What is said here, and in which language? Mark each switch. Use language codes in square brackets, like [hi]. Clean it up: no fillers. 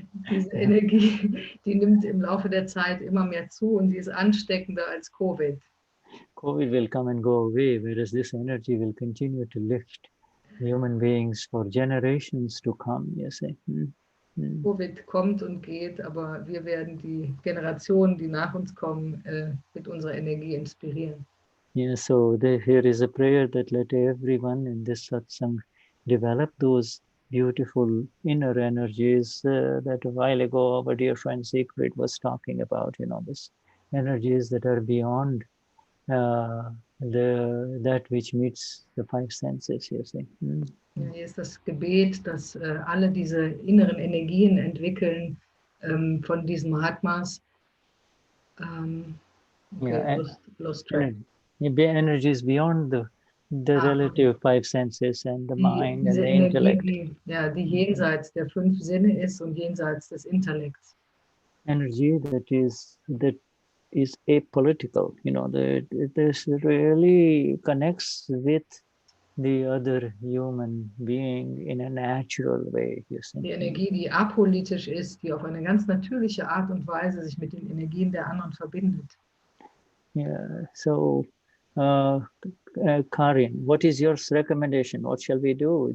[de] Diese Energie, die nimmt im Laufe der Zeit immer mehr zu und sie ist ansteckender als Covid. [en] COVID will come and go away, whereas this energy will continue to lift human beings for generations to come, you see. [de] Covid kommt und geht, aber wir werden die Generationen, die nach uns kommen, mit unserer Energie inspirieren. [en] Yeah, so here is a prayer that let everyone in this satsang develop those beautiful inner energies that a while ago our dear friend Secret was talking about, these energies that are beyond that which meets the five senses, you see. [de] Ja, hier ist das Gebet, dass alle diese inneren Energien entwickeln von diesen Mahatmas. [en] Lost track. Energies beyond the relative five senses and the mind and the intellect. [de] Die jenseits der 5 Sinne ist und jenseits des Intellekts. [en] Energy that is apolitical, this really connects with the other human being in a natural way. You see. [de] Die Energie, die apolitisch ist, die auf eine ganz natürliche Art und Weise sich mit den Energien der anderen verbindet. [en] Yeah, so Karin, what is your recommendation? What shall we do?